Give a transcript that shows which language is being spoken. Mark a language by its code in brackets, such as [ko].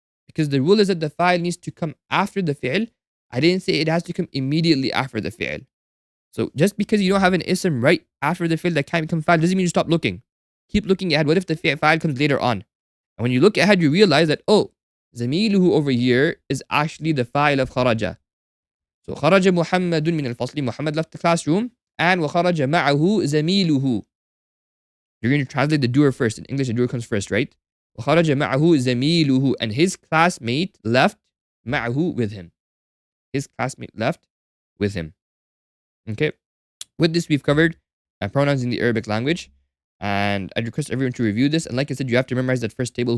[en] Because the rule is that the fa'il needs to come after the fi'il. I didn't say it has to come immediately after the fi'il. So just because you don't have an ism right after the fi'il that can't become fa'il doesn't mean you stop looking. Keep looking ahead. What if the fa'il comes later on? And when you look ahead, you realize that, oh, زميله over here is actually the fa'il of kharaja. [ar] So خرج محمد من الفصل. [en] Muhammad left the classroom. [ar] And وخرج معه زميله. [en] You're going to translate the doer first. In English, the doer comes first, right? [ar] وخرج معه زميله. [en] And his classmate left معه with him. His classmate left with him. Okay. With this, we've covered pronouns in the Arabic language. And I'd request everyone to review this. And like I said, you have to memorize that first table.